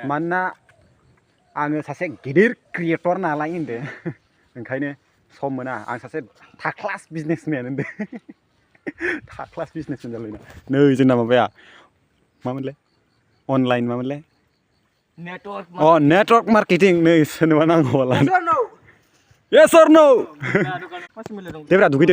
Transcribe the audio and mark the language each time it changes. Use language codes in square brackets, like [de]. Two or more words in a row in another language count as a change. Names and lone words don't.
[brx] मानोना आङो सासे गिदिर क्रिएटर नालाय होनदो। ओंखायनो सम मोना आं सासे थाक्लास बिजनेसमेन होनदो। थाक्लास बिजनेसमेन जालायना। नै जोंना माबाया मामोनलाय अनलाइन मामोनलाय? [en] network marketing [brx] नै सोरनोबा नांगौबाला। [en] Yes or no? [brx] दे ब्रा दुगैदो।